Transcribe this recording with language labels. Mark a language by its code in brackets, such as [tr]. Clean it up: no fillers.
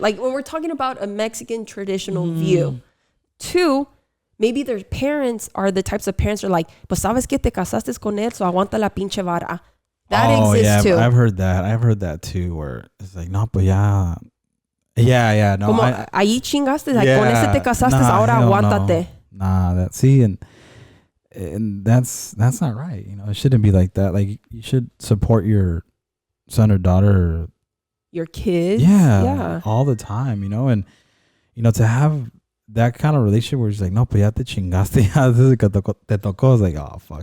[en] Like when we're talking about a Mexican traditional view. Two, maybe their parents are the types of parents that are like, [es] pues sabes que te casaste con él, [en] so [es] aguanta la pinche vara. [en] That exists too. I've heard that too, where it's like, [es] no, pues ya. [en] Yeah, no. [es] Como ahí chingaste, like, con ese te casaste, ahora aguántate. [en] No. And that's not right. It shouldn't be like that. Like you should support your son or daughter, or your kids. Yeah, all the time. And to have that kind of relationship where it's like, [es] no, pues ya te chingaste, ya te tocó. [en] It's like, oh fuck,